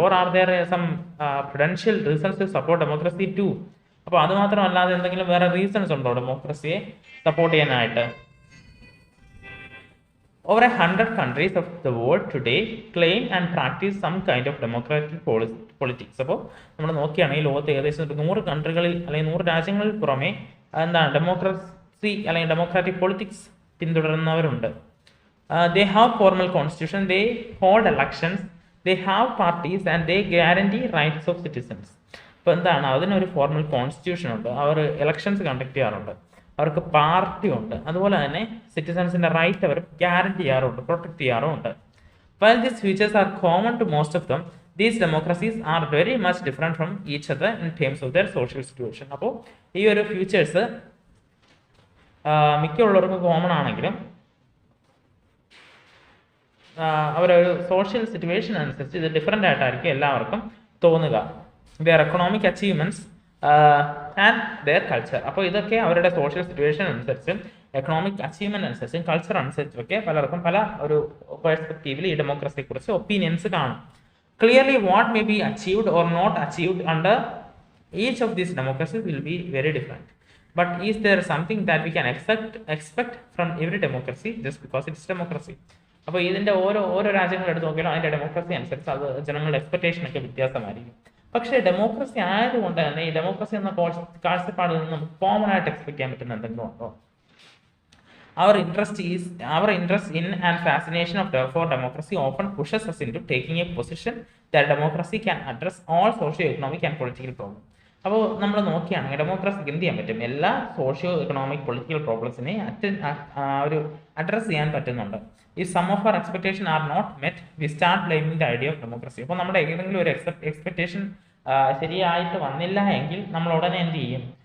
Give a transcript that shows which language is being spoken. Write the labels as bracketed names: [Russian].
[English] Or are there some prudential reasons to support democracy too? [Malayalam] അപ്പോൾ അത് മാത്രമല്ലാതെ എന്തെങ്കിലും വേറെ റീസൺസ് ഉണ്ടോ ഡെമോക്രസിയെ സപ്പോർട്ട് ചെയ്യാനായിട്ട്? [English] Over 100 countries of the world today claim and practice some kind of democratic politics. [Malayalam] അപ്പോൾ നമ്മൾ നോക്കുകയാണെങ്കിൽ ലോകത്ത് ഏകദേശം 100 കൺട്രികളിൽ അല്ലെങ്കിൽ 100 രാജ്യങ്ങളിൽ പുറമെ ഡെമോക്രസി അല്ലെങ്കിൽ democratic politics പിന്തുടരുന്നവരുണ്ട്. [English] They have formal constitution, they hold elections, they have parties and they guarantee rights of citizens. [Malayalam] അപ്പോൾ അതിനൊരു ഫോർമൽ കോൺസ്റ്റിറ്റ്യൂഷൻ ഉണ്ട്, അവർ ഇലക്ഷൻസ് കണ്ടക്ട് ചെയ്യാറുണ്ട്. അവർക്ക് പാർട്ടി ഉണ്ട്, അതുപോലെ തന്നെ സിറ്റിസൺസിന്റെ റൈറ്റ് അവർ ഗ്യാരണ്ടി ചെയ്യാറുണ്ട്, പ്രൊട്ടക്ട് ചെയ്യാറുമുണ്ട്. [English] While these features are common to most of them, these democracies are very much different from each other in terms of their social situation. [Malayalam] അപ്പോൾ ഈ ഒരു ഫ്യൂച്ചേഴ്സ് മിക്കുള്ളവർക്ക് കോമൺ ആണെങ്കിലും അവരൊരു സോഷ്യൽ സിറ്റുവേഷൻ അനുസരിച്ച് ഇത് different ആയിട്ടായിരിക്കും എല്ലാവർക്കും തോന്നുക. [English] Their economic achievements and their culture. [Malayalam] അപ്പോൾ ഇതൊക്കെ അവരുടെ സോഷ്യൽ സിറ്റുവേഷൻ അനുസരിച്ചും എക്കണോമിക് അച്ചീവ്മെന്റ് അനുസരിച്ചും കൾച്ചർ അനുസരിച്ചൊക്കെ പലർക്കും പല ഒരു പെർസ്പെക്റ്റീവിൽ ഈ ഡെമോക്രസിയെ കുറിച്ച് ഒപ്പീനിയൻസ് കാണും. [English] Clearly what may be achieved or not achieved under each of these democracies will be very different. But is there something that we can expect from every democracy just because it's democracy. [Malayalam] അപ്പോൾ ഇതിൻ്റെ ഓരോ രാജ്യങ്ങൾ എടുത്ത് നോക്കിയാലും അതിൻ്റെ democracy അനുസരിച്ച് അത് ജനങ്ങളുടെ എക്സ്പെക്ടേഷനൊക്കെ വ്യത്യാസമായിരിക്കും. പക്ഷേ ഡെമോക്രസി ആയതുകൊണ്ട് തന്നെ ഈ ഡെമോക്രസി എന്ന കാഴ്ചപ്പാടിൽ നിന്ന് നമുക്ക് കോമൺ ആയിട്ട് എക്സ്പെക്ട് ചെയ്യാൻ പറ്റുന്ന എന്തെങ്കിലും ഉണ്ടോ? [English] Our interest in and fascination of for democracy often pushes us into taking a position that democracy can address all socio-economic and political problems. [Malayalam] അപ്പോൾ നമ്മൾ നോക്കുകയാണെങ്കിൽ ഡെമോക്രസിക്ക് എന്ത് ചെയ്യാൻ പറ്റും? എല്ലാ സോഷ്യോ എക്കണോമിക് പൊളിറ്റിക്കൽ പ്രോബ്ലംസിനെ ഒരു അഡ്രസ് ചെയ്യാൻ പറ്റുന്നുണ്ട്. [English] ഈ some of our expectation are not met we start blaming the idea of democracy. [Malayalam] അപ്പോൾ നമ്മുടെ ഏതെങ്കിലും ഒരു എക്സ്പെക്ടേഷൻ ശരിയായിട്ട് വന്നില്ല എങ്കിൽ നമ്മൾ ഉടനെ എന്ത് ചെയ്യും?